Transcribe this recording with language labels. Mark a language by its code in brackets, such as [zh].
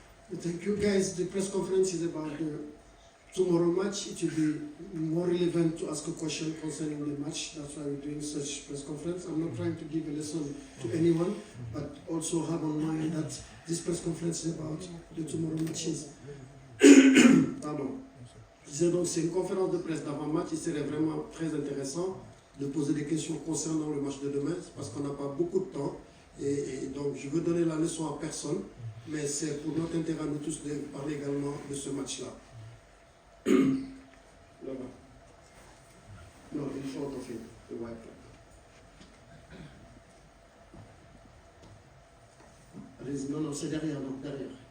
[en] Thank you, guys. The press conference is about tomorrow match, it will be more relevant to ask a question concerning the match. That's why we're doing such press conference. I'm not trying to give a lesson to anyone, but also have on mind that this press conference is about the tomorrow matches. [fr] Pardon. Je disais donc c'est une conférence de presse d'avant-match. Il serait vraiment très intéressant de poser des questions concernant le match de demain, parce qu'on n'a pas beaucoup de temps. Et donc je veux donner la leçon à personne, mais c'est pour notre intérêt à nous tous de parler également de ce match-là. Là-bas. [en] Non, in front of him, the white flag. [fr] Allez-y, non, c'est derrière, non, derrière.